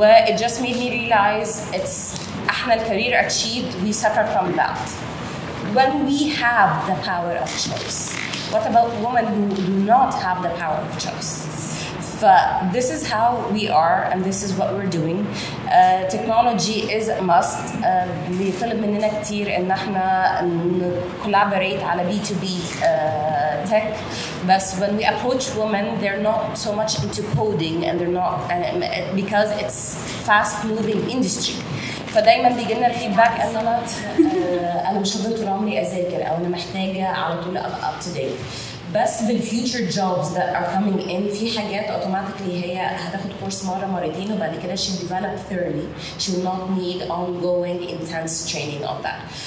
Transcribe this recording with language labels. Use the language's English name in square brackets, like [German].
[English] It just made me realize [Arabic] احنا الكارير [English] achieved we suffer from that. When we have the power of choice, what about women who do not have the power of choice? This is how we are and this is what we're doing. Technology is a must. [Arabic] بيطلب مننا كتير ان احنا [English] collaborate [Arabic] على B2B tech. [English] But when we approach women, they're not so much into coding and they're not because it's fast-moving industry. [Arabic] فدايما بيجي لنا الفيدباك ان انا مش هقدر طول عمري اذاكر او انا محتاجه على طول ابقى [English] up to date. [Arabic] بس بالفيوتشر جوبز [English] that are coming in [Arabic] في حاجات اوتوماتيكلي هي هتاخد كورس مره مرتين وبعد كده [English] she develop thoroughly. She will not need ongoing intense training on that.